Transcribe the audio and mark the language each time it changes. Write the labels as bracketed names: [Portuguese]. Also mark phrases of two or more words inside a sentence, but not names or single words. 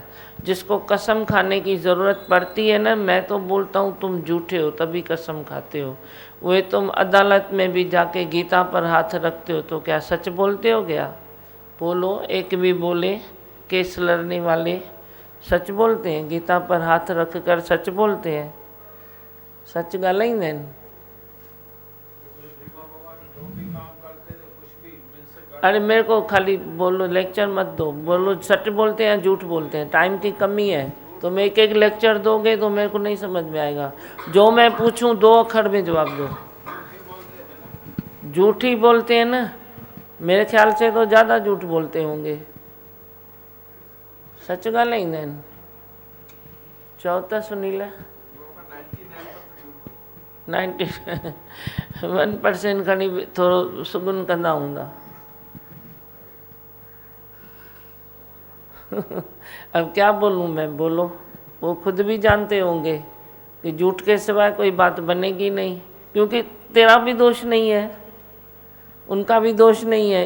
[Hindi] जिसको कसम खाने की ज़रूरत पड़ती है ना, मैं तो बोलता हूँ तुम झूठे हो तभी कसम खाते हो। वे तुम अदालत में भी जाके गीता पर हाथ रखते हो तो क्या सच बोलते हो? गया बोलो, एक भी बोले। केस लड़ने वाले सच बोलते हैं, गीता पर हाथ रख कर सच बोलते हैं, [Sindhi] सच ॻाल्हाईंदा आहिनि। [Hindi] अरे मेरे को खाली बोलो, लेक्चर मत दो, बोलो सच बोलते हैं झूठ बोलते हैं। टाइम की कमी है, तुम एक एक लेक्चर दोगे तो मेरे को नहीं समझ में आएगा। जो मैं पूछूं 2 अक्षर में जवाब दो। झूठ ही बोलते हैं ना, मेरे ख्याल से तो ज़्यादा झूठ बोलते होंगे। [Sindhi] सच ॻाल्हाईंदा आहिनि। चओ त सुनील। 91% खणी थोरो सुगुन कंदा हूंदा। [Hindi] अब क्या बोलूँ मैं, बोलो। वो खुद भी जानते होंगे कि झूठ के सिवाय कोई बात बनेगी नहीं, क्योंकि तेरा भी दोष नहीं है, उनका भी दोष नहीं है।